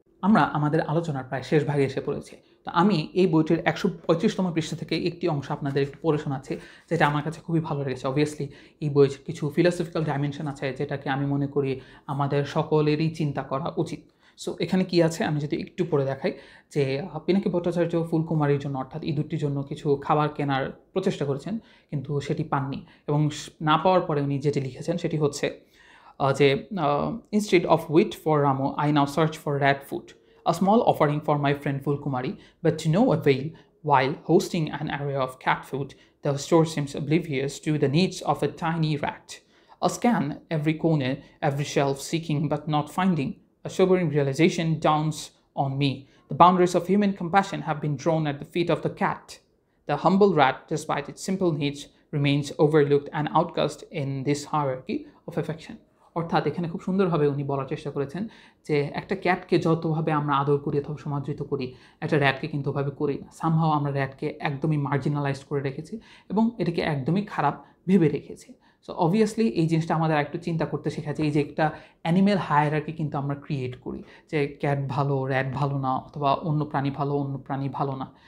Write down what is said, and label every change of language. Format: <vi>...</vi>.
<bn>আমরা আমাদের আলোচনার প্রায় শেষ ভাগে এসে পড়েছি। তো আমি এই বইটির 135তম পৃষ্ঠা থেকে একটি অংশ আপনাদের একটু পড়ে শোনাচ্ছি, যেটা আমার কাছে খুবই ভালো লেগেছে। অবভিয়াসলি এই বইয়ের কিছু ফিলোসফিক্যাল ডাইমেনশন আছে, যেটাকে আমি মনে করি আমাদের সকলেরই চিন্তা করা উচিত। সো এখানে কি আছে আমি যদি একটু পড়ে দেখাই, যে পিনাকি ভট্টাচার্য ফুলকুমারীর জন্য অর্থাৎ ইঁদুরটির জন্য কিছু খাবার কেনার প্রচেষ্টা করেছেন, কিন্তু সেটি পাননি। এবং না পাওয়ার পরে উনি যেটি লিখেছেন সেটি হচ্ছে যে</bn> <en>instead of wheat for Ramo, I now search for rat food, a small offering for my friend Fulkumari, but to no avail. While hosting an array of cat food, the store seems oblivious to the needs of a tiny rat. A scan every corner, every shelf, seeking but not finding. A sobering realization dawns on me. The boundaries of human compassion have been drawn at the feet of the cat. The humble rat, despite its simple needs, remains overlooked and outcast in this hierarchy of affection.</en> <bn>অর্থাৎ এখানে খুব সুন্দরভাবে উনি বলার চেষ্টা করেছেন যে একটা ক্যাটকে যতভাবে আমরা আদর করি অথবা সমাদৃত করি, একটা র্যাটকে কিন্তু ওভাবে করি না। সামহাও আমরা র্যাটকে একদমই মার্জিনালাইজড করে রেখেছি এবং এটাকে একদমই খারাপ ভেবে রেখেছি। সো অবভিয়াসলি এই জিনিসটা আমাদের একটু চিন্তা করতে শেখাচ্ছে, এই যে একটা অ্যানিম্যাল হায়ারার্কি কিন্তু আমরা ক্রিয়েট করি, যে ক্যাট ভালো, র্যাট ভালো না, অথবা অন্য প্রাণী ভালো, অন্য প্রাণী ভালো না।</bn>